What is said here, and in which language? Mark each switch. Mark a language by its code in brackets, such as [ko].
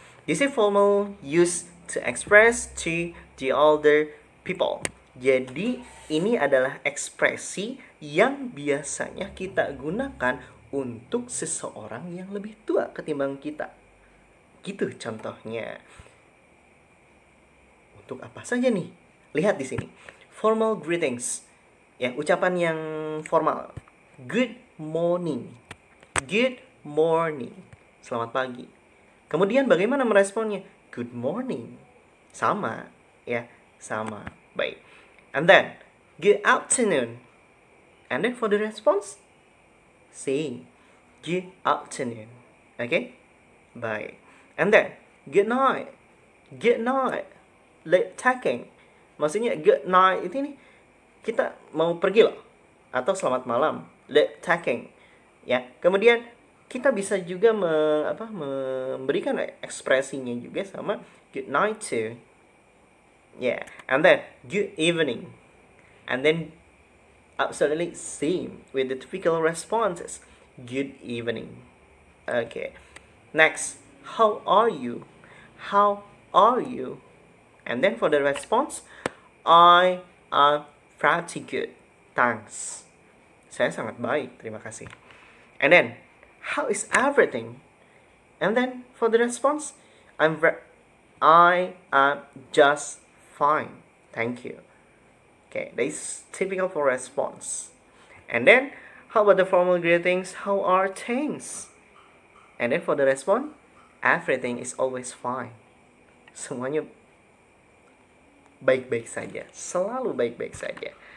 [en] This is formal used to express to the older people. [id] Jadi ini adalah ekspresi yang biasanya kita gunakan untuk seseorang yang lebih tua ketimbang kita. Gitu contohnya. Untuk apa saja nih? Lihat di sini. [en] Formal greetings. [id] Ya, ucapan yang formal. [en] Good morning. Good morning. [id] Selamat pagi. Kemudian bagaimana meresponnya? [en] Good morning. [id] Sama, ya, sama. Baik. [en] And then good afternoon. And then for the response, say good afternoon. Okay? Baik. And then good night. Good night. Late taking. [id] Maksudnya good night itu nih kita mau pergi loh, atau selamat malam, late taking. Ya. Kemudian kita bisa juga memberikan ekspresinya juga sama [en] good night too. Yeah. And then good evening. And then absolutely same with the typical responses. Good evening. Okay. Next, how are you? How are you? And then for the response, I am pretty good. Thanks. [id] Saya sangat baik, terima kasih. [en] And then, how is everything? And then for the response, I am just fine. Thank you. Okay, that is typical for response. And then, how about the formal greetings? How are things? And then for the response, everything is always fine. [id] Semuanya baik-baik saja, selalu baik-baik saja.